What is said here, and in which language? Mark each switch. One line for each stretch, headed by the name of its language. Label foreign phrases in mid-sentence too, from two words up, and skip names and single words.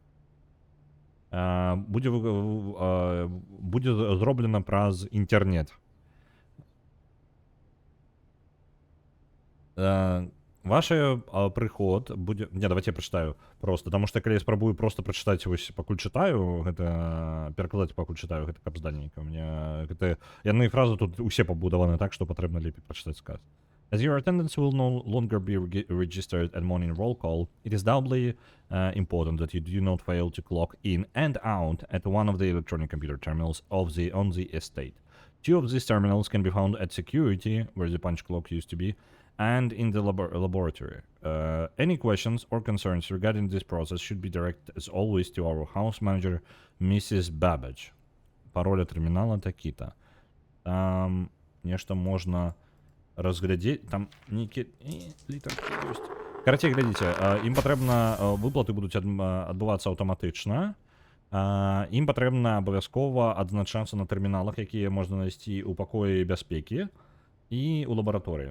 Belarusian: Будзе зроблена праз інтэрнет. Ваш приход будзе... Не, давайте я прачытаю просто, таму што калі я спрабую просто прачытаць, вось пакуль чытаю, гэта перакладаць пакуль чытаю, гэта каб здальненька. Мне гэта яны фразы тут усе пабудаваны так, што патрэбна лепей прачытаць сказ.
English: As your attendance will no longer be registered at morning roll call, it is doubly important that you do not fail to clock in and out at one of the electronic computer terminals on the estate. 2 of these terminals can be found at security, where the punch clock used to be, and in the laboratory. Any questions or concerns regarding this process should be directed, as always, to our house manager, Mrs. Babbage.
Belarusian: Пароль терминала такі-то. Там нешта можна разглядзець, там нейкі літаркі ёсць. Карацей, глядзіце, ім патрэбна, выплаты будуць адбывацца аўтаматычна. Ім патрэбна абавязкова адзначацца на тэрміналах, якія можна знайсці ў пакоі бяспекі і ў лабараторыі.